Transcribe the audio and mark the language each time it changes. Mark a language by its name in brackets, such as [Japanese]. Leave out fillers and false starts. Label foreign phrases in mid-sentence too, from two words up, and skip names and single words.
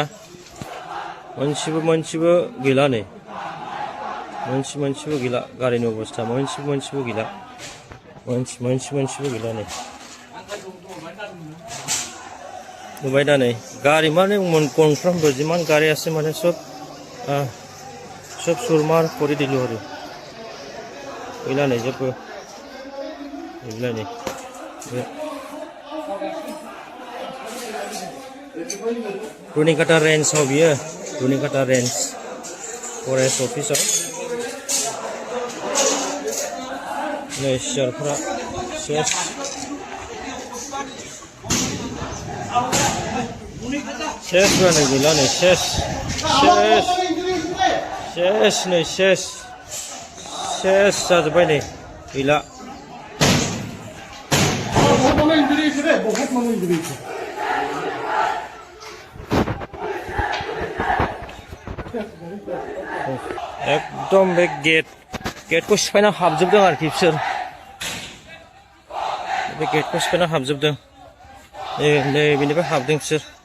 [Bodo] मोनसेबो गैला नै, मोनसेबो गैला, गारिनि अबस्था मोनसेबो गैला, मोनसेबो गैला नै, नुबाय दा नै। गारि माने गंफ्रामबो जिमान गारि [Assamese] আছে মানে সব চুৰমাৰ কৰি দিলোঁ আৰু [Bodo] गैला नै, जेबो गैला नै। रुनिकाटा रेन्जआव बियो, रुनिकाटा रेन्ज फरेस्ट अफिसाव नै सियारफ्रा सेस गैला नै, सेस सेस नै सेस सेस जाजोब्बाय नै गैला [Assamese] বহুত মানুহ ইঞ্জুৰি হৈছে দেই, বহুত মানুহ ইঞ্জুৰি হৈছে। [Bodo] एकदम बे गेटखौ सिफायना हाबजोबदों आरोखि बिसोर बे गेटखौ सिफायना हाबजोबदों नै बेनिफ्राय हाबदों बिसोर